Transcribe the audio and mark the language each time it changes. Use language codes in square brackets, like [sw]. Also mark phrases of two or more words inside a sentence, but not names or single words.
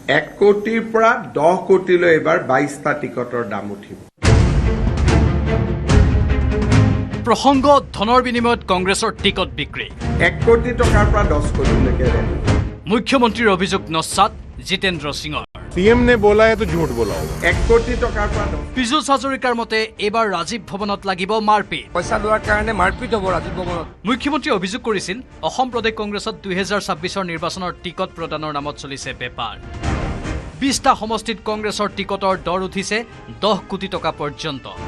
[as] 1 কোটিৰ পৰা 10 কোটিলৈ এবাৰ 22টা টিকটৰ দাম উঠিব। প্ৰসংগ ধনৰ বিনিময়ত কংগ্ৰেছৰ টিকট বিক্ৰী 1 কোটি টকাৰ পৰা 10 কোটিলৈকে মুখ্যমন্ত্ৰীৰ অভিযোগ নস্যাৎ জিতেন্দ্ৰ সিঙৰ [hi] सीएम ने बोला है तो झूठ बोला होगा। [as] 1 কোটি টকাৰ পৰা পীযুষ হাজৰিকাৰ মতে এইবাৰ ৰাজীৱ ভৱনত লাগিব মাৰপিট পইচা লোৱাৰ কাৰণে মাৰপিট হ'ব ৰাজীৱ ভৱনত। মুখ্যমন্ত্ৰীয়ে অভিযোগ কৰিছিল অসম প্ৰদেশ কংগ্ৰেছত 2026 নিৰ্বাচনৰ টিকট প্ৰদানৰ নামত চলিছে বেপাৰ 20টা সমষ্টিত কংগ্ৰেছৰ টিকটৰ দৰ উঠিছে 10 কোটি টকা পৰ্যন্ত